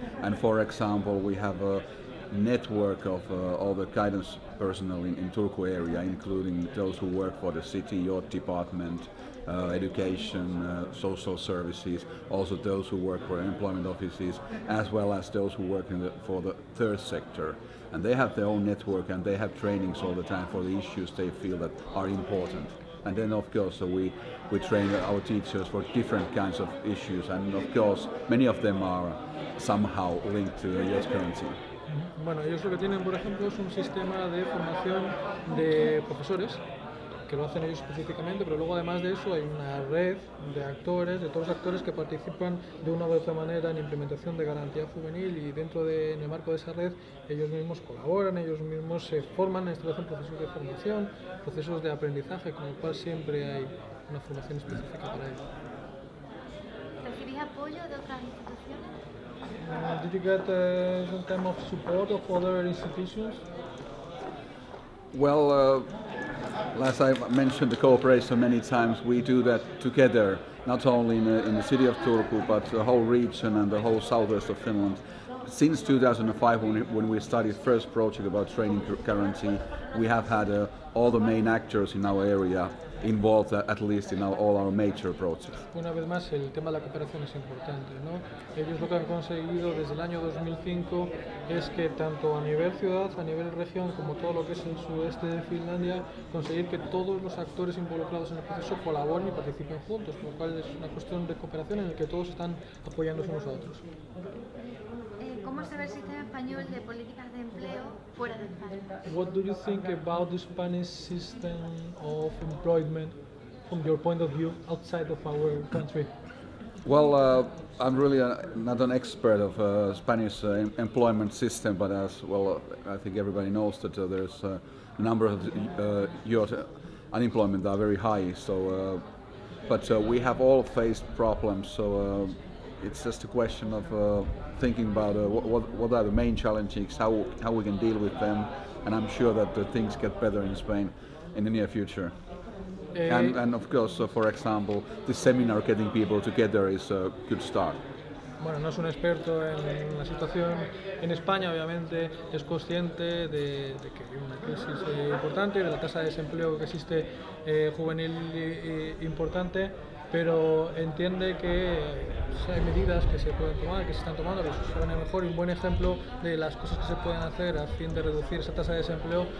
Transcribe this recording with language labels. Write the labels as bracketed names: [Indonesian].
[English] And for example, we have a network of all the guidance personnel in Turku area, including those who work for the city youth department, education, social services, also those who work for employment offices, as well as those who work for the third sector. And they have their own network, and they have trainings all the time for the issues they feel that are important. And then, of course, we train our teachers for different kinds of issues, and of course, many of them are somehow linked to the youth guarantee. [Spanish] Bueno, ellos lo que tienen, por ejemplo, es un sistema de formación de profesores, que lo hacen ellos específicamente, pero luego además de eso hay una red de actores, de todos los actores que participan de una u otra manera en implementación de garantía juvenil, y en el marco de esa red ellos mismos colaboran, ellos mismos se forman, en procesos de formación, procesos de aprendizaje, con el cual siempre hay una formación específica para ello. ¿Recibís apoyo de otras instituciones? [English] Did you get some kind of support of other institutions? Well, as I mentioned the cooperation many times, we do that together, not only in the city of Turku, but the whole region and the whole southwest of Finland. Since 2005, when we started first project about training guarantee, we have had all the main actors in our area involved, at least in all our major projects. [Spanish] Una vez más, el tema de la cooperación es importante, ¿no? Ellos lo que han conseguido desde el año 2005 es que tanto a nivel ciudad, a nivel región, como todo lo que es el sudeste de Finlandia, conseguir que todos los actores involucrados en el proceso colaboren y participen juntos, por lo cual es una cuestión de cooperación en la que todos están apoyándose unos a otros. ¿Cómo se ve el sistema español de políticas de empleo fuera de España? [English] What do you think about the Spanish system of employment from your point of view outside of our country? Well, I'm really not an expert of Spanish employment system, but as well, I think everybody knows that there's a number of youth unemployment are very high. So, but we have all faced problems. So it's just a question of thinking about what are the main challenges, how we can deal with them, and I'm sure that things get better in Spain in the near future. And of course, for example, this seminar getting people together is a good start. [Spanish] Bueno, no es un experto en la situación en España, obviamente es consciente de que hay una crisis importante, de la tasa de desempleo que existe juvenil importante, pero entiende que hay medidas que se pueden tomar, que se están tomando, que son a lo mejor un buen ejemplo de las cosas que se pueden hacer a fin de reducir esa tasa de desempleo.